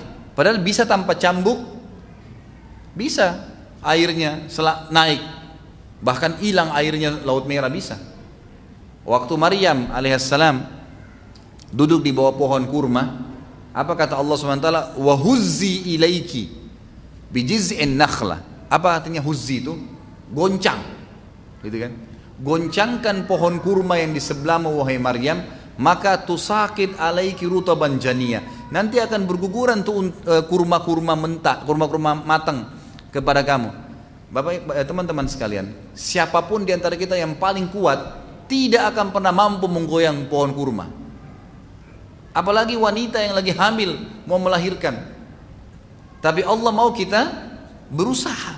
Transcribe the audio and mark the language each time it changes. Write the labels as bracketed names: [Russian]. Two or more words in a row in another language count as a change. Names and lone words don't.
[Indonesian] Padahal bisa tanpa cambuk. Bisa airnya naik, bahkan hilang airnya Laut Merah bisa. Waktu Maryam alaihissalam duduk di bawah pohon kurma, apa kata Allah SWT? [Arabic] وهزي إليك بجذع النخلة. [Indonesian] Apa artinya huzzi itu? Goncang, gitu kan? Goncangkan pohon kurma yang di sebelahmu wahai Maryam, maka [Arabic] تساقط عليك رطبا جنيا. [Indonesian] Nanti akan berguguran tuh kurma-kurma mentah, kurma-kurma matang kepada kamu. Bapak, teman-teman sekalian, siapapun di antara kita yang paling kuat tidak akan pernah mampu menggoyang pohon kurma. Apalagi wanita yang lagi hamil mau melahirkan. Tapi Allah mau kita berusaha.